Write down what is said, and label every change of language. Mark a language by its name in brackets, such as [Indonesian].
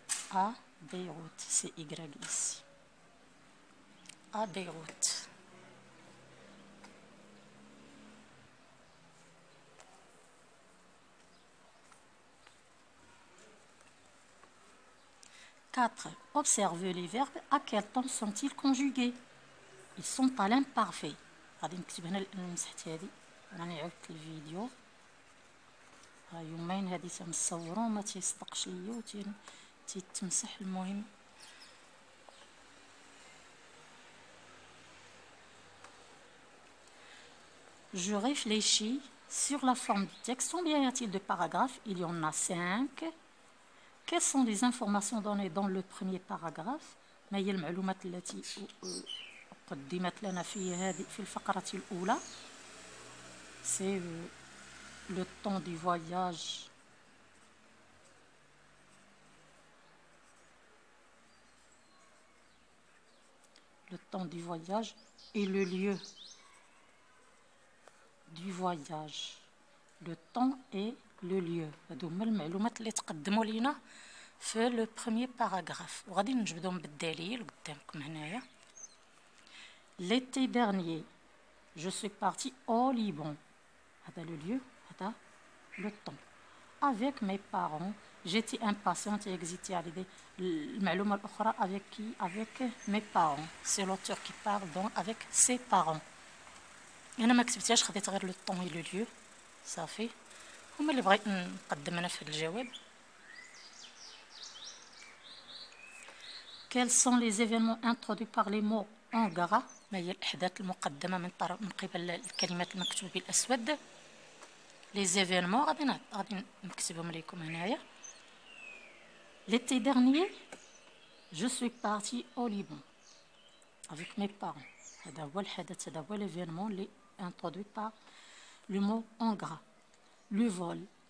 [French] À Beyrouth, c'est Y ici. À Beyrouth. Quatre. Observez les verbes. À quel temps sont-ils conjugués? Ils sont à l'imparfait. [Arabic] غادي نكتب هنا المسحت هذه. راني عاودت الفيديو. ها يومين هذه تنصورو ما تيصدقش ليا تيتمسح. المهم [French] je réfléchis sur la forme du texte. Combien y a-t-il de paragraphes? Il y en a 5. Quelles sont les informations données dans le premier paragraphe؟ [Arabic] ما هي المعلومات التي قدمت لنا في الفقرة الأولى؟ [French] C'est le temps du voyage. Le temps du voyage et le lieu du voyage. Le temps et le lieu. [Arabic] هادو هما المعلومات اللي تقدموا لينا في [French] لو بروميير باراغراف [Arabic] وغادي نجبدهم بالدليل قدامكم هنايا. [French] L'été dernier, je suis parti au Liban. [Arabic] هذا [French] le lieu, هذا le temps. Avec mes parents, j'étais impatiente et excitée à l'idée. [Arabic] المعلومة الأخرى [French] avec qui? Avec mes parents. C'est l'auteur qui parle donc avec ses parents. [Arabic] أنا ما كتبتهاش خديت غير [French] le temps et le lieu. [Arabic] صافي. هما اللي بغيت نقدم أنا في الجواب. [French] Quels sont les événements introduits par les mots en gras؟ [Arabic] ما هي الأحداث المقدمة من قبل الكلمات المكتوبة بالأسود؟ [French] les événements [Arabic] غادي نكتبهم لكم هنايا. [French] L'été dernier, je suis parti au Liban avec mes parents. [Arabic] هذا هو الحدث، هذا هو [French] l'événement [Arabic] اللي [French] introduit par le mot en gras. Le vol.